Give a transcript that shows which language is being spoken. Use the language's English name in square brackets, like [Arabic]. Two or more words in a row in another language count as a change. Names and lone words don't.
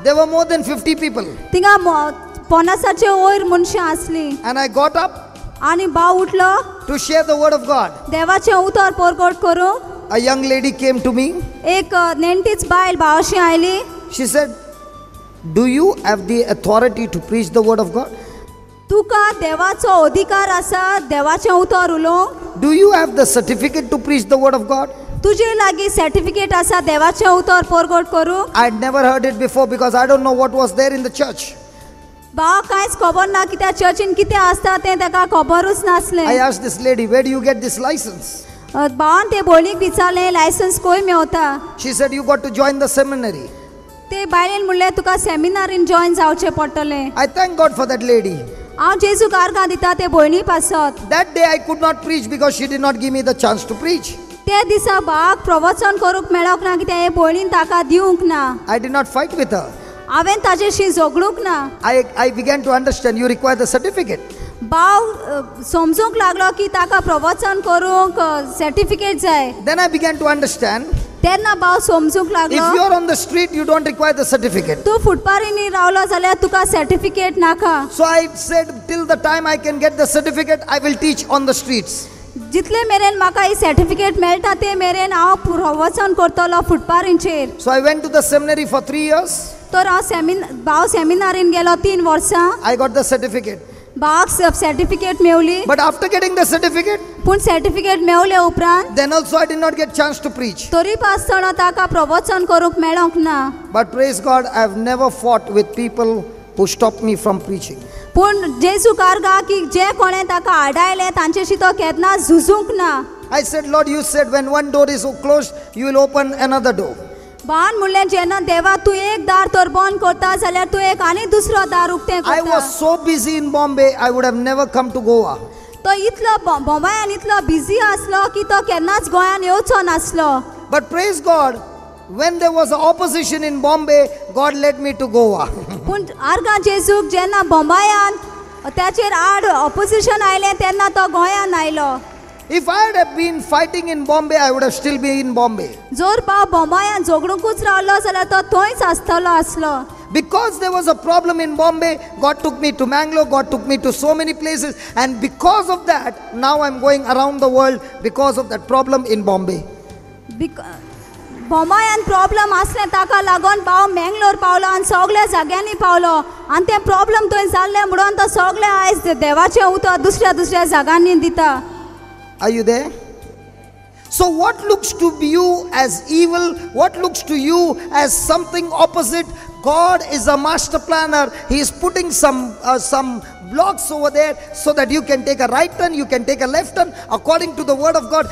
[English] there were more than 50 people. [Konkani] थिंगा 50चे वयर मनशां आसलीं. [English] And I got up [Konkani] आनी भाव उठलो [English] to share the word of God. [Konkani] देवाचें उतर पोरकोट करूंक. [English] A young lady came to me. [Konkani] एक नेणटीच बायल भावाशी आयली. [English] She said, "Do you have the authority to preach the word of God? [Konkani] तुका देवाचो अधिकार आसा देवाचें उतर उलोवंक. [English] Do you have the certificate to preach the word of God?" [Konkani] तुजे लागीं सर्टिफिकेट आसा देवाचें उतर पोरकोट करूंक. [English] I had never heard it before because I don't know what was there in the church. [Konkani] भाव कांयच खबर ना कित्याक चर्चीन कितें आसता तें ताका खबरूच नासलें. [English] I asked this lady, "Where do you get this license?" [Konkani] भावान ते भयणीक विचारलें लायसन्स खंय मेवता. [English] She said, "You got to join the seminary." [Konkani] ते बायलेन म्हणलें तुका सेमिनारीन जॉयन जावचें पडटलें. [English] I thank God for that lady. [Konkani] हांव जेजू कारगां दिता ते भयणी पासत. [English] That day I could not preach because she did not give me the chance to preach. [Konkani] ते दिसा भावाक प्रवचन करूंक मेळोंक ना कित्याक हे भयणीन ताका दिवंक ना. [English] I did not fight with her. [Konkani] हांवें ताजेशी झगडूंक ना. [English] I began to understand you require the certificate. [Konkani] भाव समजूंक लागलो की ताका प्रवचन करूंक सर्टिफिकेट जाय. [English] Then I began to understand [Konkani] तेन्ना भाव समजूंक [English] if [Konkani] लागलो [English] you are on the street, you don't require the certificate. [Konkani] तूं फुटपारीनी रावलो जाल्यार तुका सर्टिफिकेट नाका. [English] So I said, till the time I can get the certificate, I will teach on the streets. [Konkani] जितले मेरेन म्हाका ही सर्टिफिकेट मेळटा ते मेरेन हांव प्रवचन करतलो फुटपारींचेर. [English] So I went to the seminary for 3 years. [Konkani] तर हांव भाव सेमिनारीन गेलो 3 वर्सां. [English] I got the certificate. [Konkani] भावाक सर्टिफिकेट मेवली. [English] But after getting the certificate, [Konkani] पूण सर्टिफिकेट मेवले उपरांत [English] then also I did not get chance to preach. [Konkani] तरी आसतना ताका प्रवचन करूंक मेळोंक ना. [English] But praise God, I have never fought with people who stopped me from preaching. [Konkani] पूण जेजू कारगा की जे कोणें ताका आडायले तांचेशी तो केन्नाच झुजूंक ना. [English] I said, Lord, you said when one door is closed, you will open another door. [Konkani] भावान म्हणलें जेन्ना देवा तूं एक दार तर बंद करता जाल्यार तूं एक आनी दुसरो दार उक्तें [English] I [Konkani] करता. [English] was so busy in Bombay, I would have never come to Goa. [Konkani] तो इतलो बॉम्बायान इतलो बिजी आसलो की तो केन्नाच गोंयान येवचो नासलो. [English] But praise God, when there was opposition in Bombay, God led me to Goa. [Konkani] पूण आर्गा जेजूक जेन्ना बॉम्बायान त्याचेर आड ऑपोजिशन आयलें तेन्ना तो गोंयान आयलो. [English] If I had been fighting in Bombay, I would have still been in Bombay. [Konkani] जोर भाव बॉम्बायान झगडूंकूच रावलो जाल्यार तो थंयच आसतलो आसलो. [English] Because there was a problem in Bombay, God took me to Mangalore, God took me to so many places, and because of that, now I'm going around the world because of that problem in Bombay. [Konkani] बॉम्बायान प्रॉब्लम आसलें ताका लागून भाव मँगलोर पावलो आनी सगळ्या जाग्यांनी पावलो आनी तें प्रॉब्लम थंय जाल्लें म्हणून तो सगळें आयज देवाचें उतर दुसऱ्या दुसऱ्या जागांनी दिता. [English] Are you there? So what looks to you as evil, what looks to you as something opposite, God is a master planner. He is putting some blocks over there so that you can take a right turn, you can take a left turn according to the word of God.